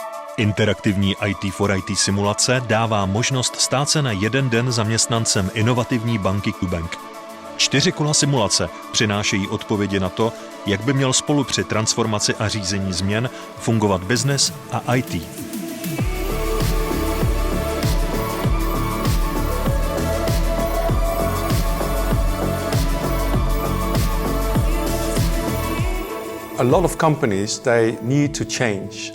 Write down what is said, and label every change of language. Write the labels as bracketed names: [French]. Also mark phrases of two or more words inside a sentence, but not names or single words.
[Czech] Interaktivní IT for IT simulace dává možnost stát se na jeden den zaměstnancem inovativní banky QBank. 4 kola simulace přinášejí odpovědi na to, jak by měl spolu při transformaci a řízení změn fungovat business a IT. [English] A lot of companies, they need to change.